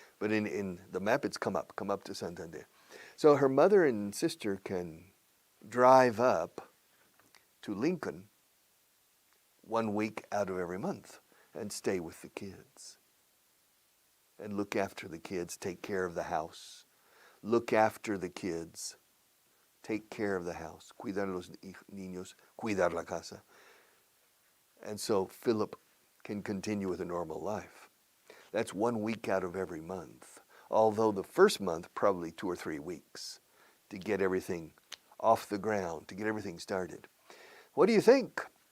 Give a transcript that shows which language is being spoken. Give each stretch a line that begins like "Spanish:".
English: But in the map, it's come up to Santander. So her mother and sister can drive up to Lincoln 1 week out of every month and stay with the kids. and look after the kids, take care of the house. Look after the kids, take care of the house.
Spanish: Cuidar a los niños, cuidar la casa.
English: And so Philip can continue with a normal life. That's 1 week out of every month. Although the first month, probably 2 or 3 weeks to get everything off the ground, to get everything started. What do you think?